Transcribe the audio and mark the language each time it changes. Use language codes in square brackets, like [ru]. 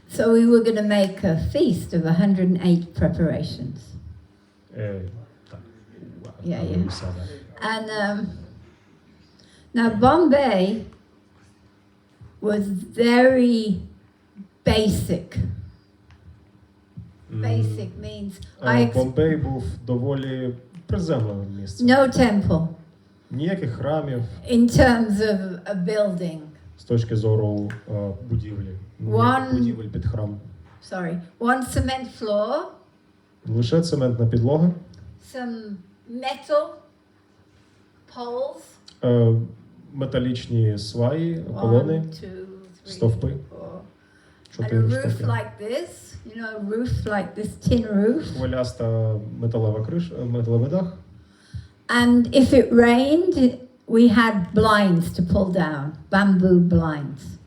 [en] So we were going to make a feast of 108 preparations. [uk] Так. [en] Yeah. And now Bombay was very basic. Basic means [uk] Бомбей був доволі приземленим місцем. [en] no temple [uk] Ніяких храмів [en] in terms of a building. [uk] з точки зору будівлі. Ніяких будівель під храм. [en] One cement floor. [uk] Лише цементна підлога, [en] some metal poles, [uk] металічні сваї, колони, [en] 1, 2, 3, [uk] стовпи, [en] 4, and a 4 roof [uk] штуки. [en] like this, you know, a roof like this tin roof. [uk] Хвиляста металевий дах. [en] And if it rained, we had blinds to pull down, bamboo blinds.